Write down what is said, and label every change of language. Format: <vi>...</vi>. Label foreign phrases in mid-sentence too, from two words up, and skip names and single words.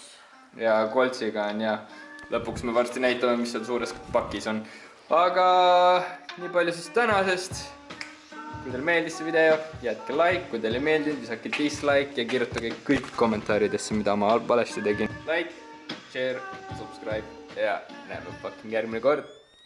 <et>Ja koltsiga on ja lõpuks me varsti näitame, mis seal suures pakis on. Aga nii palju siis tänasest. Kui teil meeldis see video, jätke like, kui teil ei meeldinud, visake dislike ja kirjutage kõik kommentaaridesse, mida ma valesti tegin.</et> <en>Like, share, subscribe</en> <et>ja näeme fucking järgmine kord.</et>